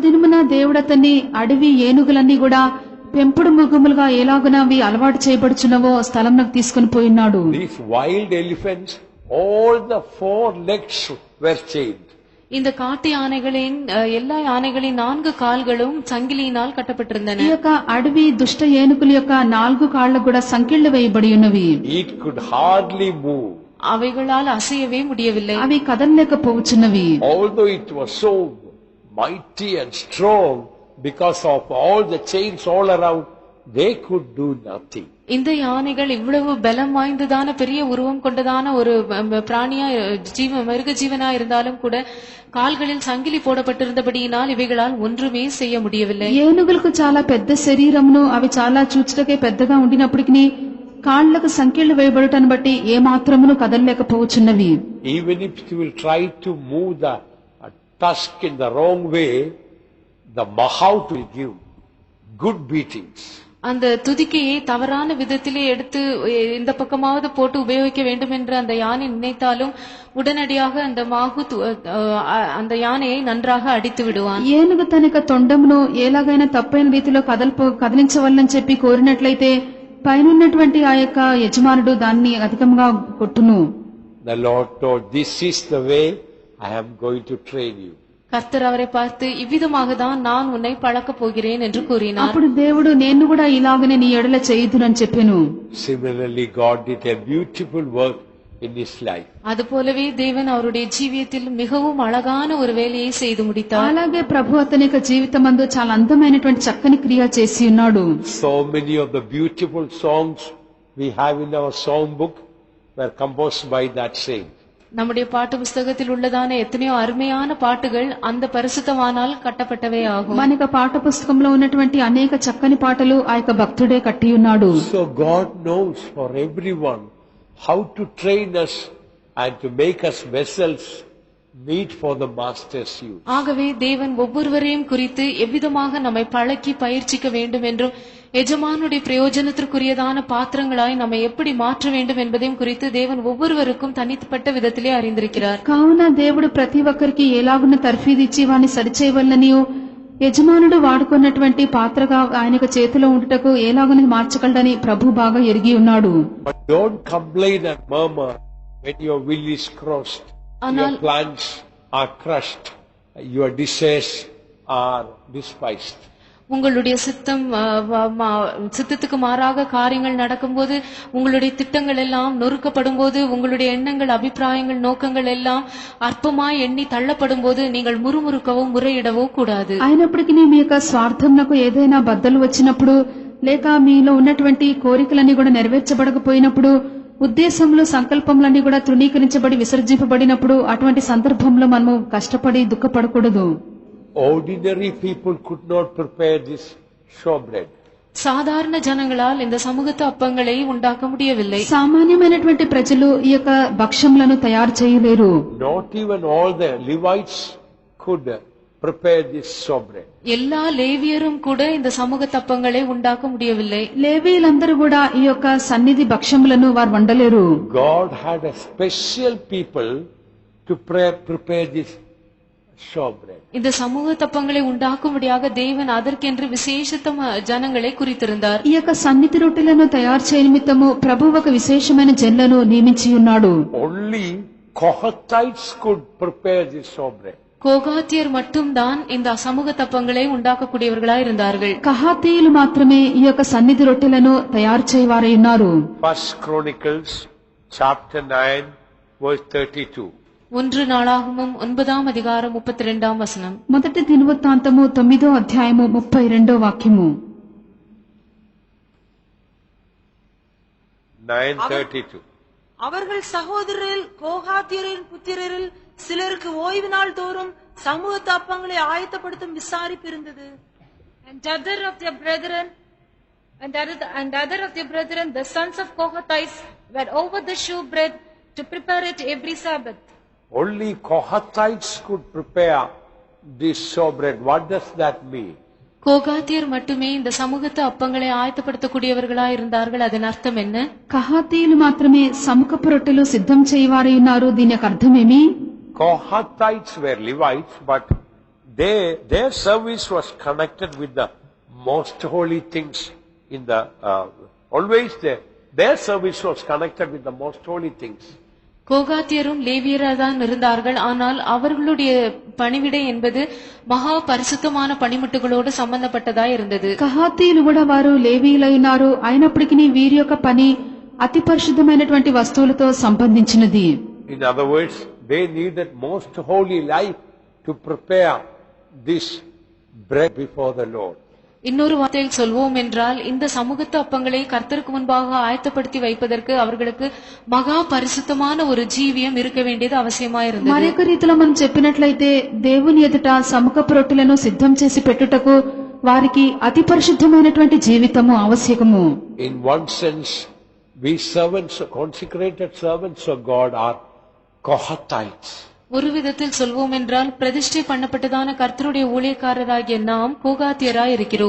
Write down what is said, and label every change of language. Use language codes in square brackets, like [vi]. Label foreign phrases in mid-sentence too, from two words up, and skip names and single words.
[te] ఒక దినమున దేవుడు అతన్ని అడవి ఏనుగులన్నీ కూడా పెంపుడు మృగములుగా ఎలాగున అవి అలవాటు చేయబడుచున్నవో స్థలంలోకి తీసుకుని పోయినాడు. [en] These wild elephants, all the 4 legs were chained. [ta] இந்த காட்டு யானைகளின் எல்லா யானைகளின் 4 கால்களும் சங்கிலியினால் கட்டப்பட்டிருந்தன. [te] ఈ యొక్క అడవి దుష్ట ఏనుగుల యొక్క 4 కాళ్లకు కూడా సంకెళ్లు వేయబడి ఉన్నవి. [en] It could hardly move. [ta] அவைகளால் அசையவே முடியவில்லை. [te] అవి కదలలేకపోవచ్చున్నవి. [en] Although it was so mighty and strong, because of all the chains all around, they could do nothing. [ta] இந்த யானைகள் இவ்வளவு பலம் வாய்ந்ததான பெரிய உருவம் கொண்டதான ஒரு பிராணியா மிருக ஜீவனா இருந்தாலும் கூட கால்களில் சங்கிலி போடப்பட்டிருந்தபடியினால் இவைகளால் ஒன்றுமே செய்ய முடியவில்லை. [te] ఏనుగులకు చాలా పెద్ద శరీరమును అవి చాలా చూచుటకే పెద్దగా ఉండినప్పటికీ కాళ్లకు సంకెళ్లు వేయబడటను బట్టి ఏ మాత్రమును కదలలేకపోవచ్చున్నవి. [en] Even if you will try to move the tusk in the wrong way, the mahout will give good beatings. [ta] அந்த துதிக்கையை தவறான விதத்திலே எடுத்து இந்த பக்கமாவது போட்டு உபயோகிக்க வேண்டும் என்று அந்த யானை நினைத்தாலும் உடனடியாக அந்த மாஹூத் அந்த யானையை நன்றாக அடித்து விடுவான். [te] ఏనుగు తన యొక్క తొండమును ఎలాగైనా తప్పైన రీతిలో కదిలించవల్లని చెప్పి కోరినట్లయితే పైనున్నటువంటి ఆ యొక్క యజమానుడు దాన్ని అధికంగా కొట్టును. [en] The Lord told, this is the way I am going to train you. [ta] கர்த்தர் அவரை பார்த்து இவ்விதமாக தான் நான் உன்னை பழக்கப் போகிறேன் என்று கூறினார். [te] అప్పుడు దేవుడు నేను కూడా ఇలాగనే నీ ఎడల చేయుదునని చెప్పెను. [en] Similarly, God did a beautiful work in his life. [ta] அதுபோலவே தேவன் அவருடைய ஜீவியத்தில் மிகவும் அழகான ஒரு வேலையை செய்து முடித்தார். [te] అలాగే ప్రభు అతని యొక్క జీవితమందు చాలా అందమైనటువంటి చక్కని క్రియ చేసి ఉన్నాడు. [en] So many of the beautiful songs we have in our song book were composed by that saint. [ta] நம்முடைய பாட்டு புஸ்தகத்தில் உள்ளதான எத்தனையோ அருமையான பாட்டுகள் அந்த பரிசுத்தவானால் கட்டப்பட்டவே ஆகும். [te] మన యొక్క పాఠ పుస్తకంలో ఉన్నటువంటి అనేక చక్కని పాటలు ఆ యొక్క భక్తుడే కట్టి ఉన్నాడు. [en] So God knows for everyone how to train us and to make us vessels meet for the master's use. [ta] ஆகவே தேவன் ஒவ்வொருவரையும் குறித்து எவ்விதமாக நம்மை பழக்கி பயிற்சிக்க வேண்டும் என்றும் எஜமானுடைய பிரயோஜனத்திற்குரியதான பாத்திரங்களாய் நம்மை எப்படி மாற்ற வேண்டும் என்பதையும் குறித்து தேவன் ஒவ்வொருவருக்கும் தனிப்பட்ட விதத்திலே அறிந்திருக்கிறார். [te] కావున దేవుడు ప్రతి ఒక్కరికి ఎలాగున్న తర్ఫీదిచ్చి వారిని సరిచేయవలనని యజమానుడు వాడుకున్నటువంటి పాత్రగా ఆయన చేతిలో ఉండుటకు ఎలాగని మార్చగలడని ప్రభు బాగా ఎరిగి ఉన్నాడు. [en] But don't complain and murmur when your will is crossed, your plans are crushed, your desires are despised. [ta] உங்களுடைய சித்தத்துக்கு மாறாக காரியங்கள் நடக்கும்போது, உங்களுடைய திட்டங்கள் எல்லாம் நொறுக்கப்படும் போது, உங்களுடைய எண்ணங்கள், அபிப்பிராயங்கள், நோக்கங்கள் எல்லாம் அற்பமாய் எண்ணி தள்ளப்படும் போது நீங்கள் முறுமுறுக்கவோ முறையிடவோ கூடாது. [te] అయినప్పటికీ మీ యొక్క స్వార్థంకు ఏదైనా బద్దలు వచ్చినప్పుడు, లేక మీలో ఉన్నటువంటి కోరికలన్నీ కూడా నెరవేర్చబడకపోయినప్పుడు, ఉద్దేశంలో సంకల్పములన్నీ కూడా తృణీకరించబడి విసర్జింపబడినప్పుడు అటువంటి సందర్భంలో మనము కష్టపడి దుఃఖపడకూడదు. [en] Ordinary people could not prepare this showbread. [ta] சாதாரண ஜனங்களால் இந்த சமூகத்து அப்பங்களை உண்டாக்க முடியவில்லை. [te] సామాన్యమైనటువంటి ప్రజలు ఈ యొక్క భక్ష్యములను తయారు చేయలేరు. [en] Not even all the Levites could prepare this showbread. [ta] எல்லா லேவியரும் கூட இந்த சமூகத்து அப்பங்களை உண்டாக்க முடியவில்லை. [te] లేవీయులందరూ కూడా ఈ యొక్క సన్నిధి భక్ష్యములను వారు వండలేరు. [en] God had a special people to prepare this showbread. [ta] இந்த சமூக தப்பங்களை உண்டாக்கும்படியாக தேவன் அதற்கென்று விசேஷித்த ஜனங்களை குறித்திருந்தார். [te] ఈ యొక్క సన్నిధి రొట్టెలను తయారు చేయ నిమిత్తము ప్రభువు ఒక విశేషమైన జనులను నియమించి ఉన్నాడు. [en] Only Kohathites could prepare this showbread. [ta] கோகாத்தியர் மட்டும்தான் இந்த சமூக தப்பங்களை உண்டாக்கக்கூடியவர்களாய் இருந்தார்கள். [te] కహాతీయులు మాత్రమే ఈ యొక్క సన్నిధి రొట్టెలను తయారు చేయవారై ఉన్నారు. [en] First Chronicles chapter 9 verse 32. [ta] 1 நாளாகமம் 9ஆம் அதிகாரம் 32ஆம் வசனம். [te] మొదటి దినవృత్తాంతము 9వ అధ్యాయము 32వ వాక్యము. 9:32. [ta] அவர்கள் சகோதரரில் கோகாத்தியரின் புத்திரரில் சிலருக்கு ஓய்வு நாள் தோறும் சமூக தப்பங்களை ஆயத்தப்படுத்தும் விசாரிப்பு இருந்தது. [en] And other of their brethren, the sons of Kohathites, were over the showbread to prepare it every Sabbath. Only Kohathites could prepare this showbread. What does that mean? [ta] கோகாத்தியர் மட்டுமே இந்த சமூகத்து அப்பங்களை ஆயத்தப்படுத்தக்கூடியவர்களாய் இருந்தார்கள். அதன் அர்த்தம் என்ன? [te] కహాతీయులు మాత్రమే సముఖపు రొట్టెలు సిద్ధం చేయవారై ఉన్నారు. దీని యొక్క అర్థమేమి? [en] Kohathites were Levites, but their service was connected with the most holy things in the always their service was connected with the most holy things. [ta] கோகாத்தியரும் லேவியராதான் இருந்தார்கள். ஆனால் அவர்களுடைய பணிவிடை என்பது மகா பரிசுத்தமான பணிமுட்டுகளோடு సంబంధపట్టதாய் இருந்தது. [te] కహాతీయులు కూడా వారు లేవీయులైనారు, అయినప్పటికీ వీరి యొక్క పని అతి పరిశుద్ధమైనటువంటి వస్తువులతో సంబంధించినది. [en] In other words, they needed most holy life to prepare this bread before the Lord. [ta] இன்னொரு வார்த்தையில் சொல்வோம் என்றால், இந்த சமூகத்து அப்பங்களை கர்த்தருக்கு முன்பாக ஆயத்தப்படுத்தி வைப்பதற்கு அவர்களுக்கு மகா பரிசுத்தமான ஒரு ஜீவியம் இருக்க வேண்டியது அவசியமாயிருந்தது. [te] మరొక రీతిలో మనం చెప్పినట్లయితే దేవుని ఎదుట సముఖపు రొట్టెలను సిద్ధం చేసి పెట్టుటకు వారికి అతి పరిశుద్ధమైనటువంటి జీవితము అవశ్యకము. [en] In one sense, we servants, consecrated servants of God are Kohathites. [ta] ஒரு விதத்தில் சொல்வோம் என்றால், பிரதிஷ்டை பண்ணப்பட்டதான கர்த்தருடைய ஊழியக்காரராகிய நாம் கோகாத்தியராய் இருக்கிறோம்.